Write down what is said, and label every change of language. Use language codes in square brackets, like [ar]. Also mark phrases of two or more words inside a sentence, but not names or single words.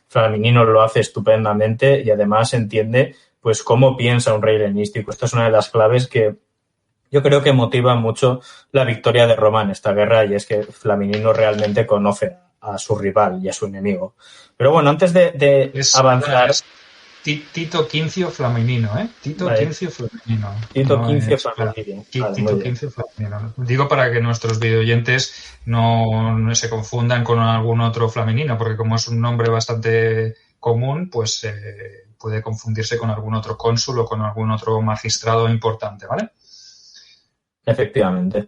[es] Flaminino lo hace estupendamente y además entiende pues cómo piensa un rey helenístico. Esta es una de las claves que yo creo que motiva mucho la victoria de Roma en esta guerra, y es que Flaminino realmente conoce a su rival y a su enemigo. Pero bueno, antes de avanzar... Tito Quincio Flaminino, ¿eh? Tito Quincio Flaminino. Tito Quincio Flaminino. Tito Quincio Flaminino. Digo para que nuestros videoyentes no se confundan con algún otro Flaminino, porque como es un nombre bastante común, pues puede confundirse con algún otro cónsul o con algún otro magistrado importante, ¿vale? Efectivamente.